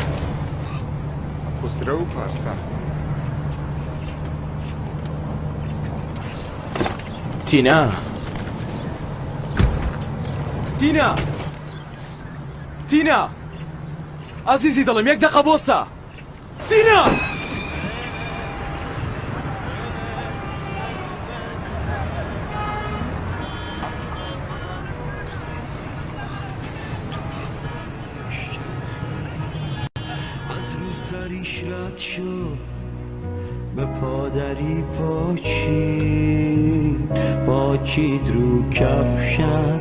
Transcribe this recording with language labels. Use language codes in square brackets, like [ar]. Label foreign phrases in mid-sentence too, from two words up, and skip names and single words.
[ckb] خوسرە و پارسا تینا تینا تینا عزیزی دڵم یەک دەقە بۆسە تینا [fa] رد شد به پادری پاچید رو کفشم